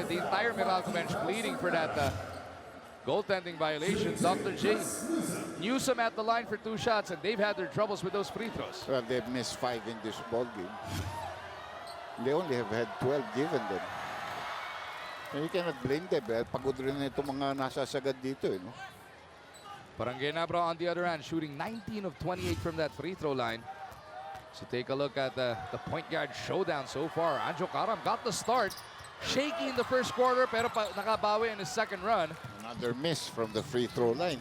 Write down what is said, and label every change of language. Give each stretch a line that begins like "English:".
English: The entire Meralco bench pleading for that goaltending violation. Dr. J. Newsom at the line for 2 shots and they've had their troubles with those free throws. well, they've missed 5 in this ball game. They only have had 12 given them. And you cannot blame them.
Filipino: Pagod rin na itong mga nasasagad dito. No?
English: Parang Ginebra on the other hand, shooting 19 of 28 from that free throw line. So take a look at the point guard showdown so far. Anjo Karam got the start. Shaky in the first quarter,
Filipino: pero nakabawi
English: in his second run. Another miss from the free throw line.